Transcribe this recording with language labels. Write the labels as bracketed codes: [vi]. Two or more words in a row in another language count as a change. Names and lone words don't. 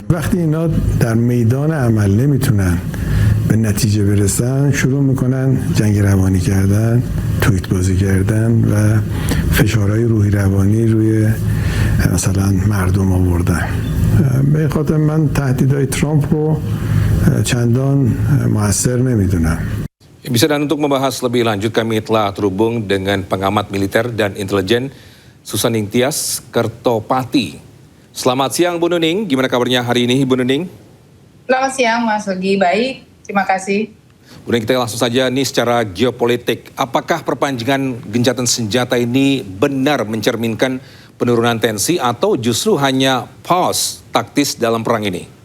[fa] وقتی اینا در میدان عمل نمیتونن به نتیجه برسن، شروع میکنن جنگ روانی کردن، توییت بازی کردن و فشارهای روحی روانی روی مثلا مردم آوردن. به این خاطر من تهدیدهای ترامپ رو چندان مؤثر نمیدونم. [id] Bisa dan untuk membahas lebih lanjut kami telah terhubung dengan pengamat militer dan intelijen Susaning Tias Kertopati. Selamat siang Bu Nuning, gimana kabarnya hari ini Bu Nuning? Selamat siang Mas Yogi, baik, terima kasih. Bu Nuning, kita langsung saja nih secara geopolitik. Apakah perpanjangan gencatan senjata ini benar mencerminkan penurunan tensi atau justru hanya pause taktis dalam perang ini?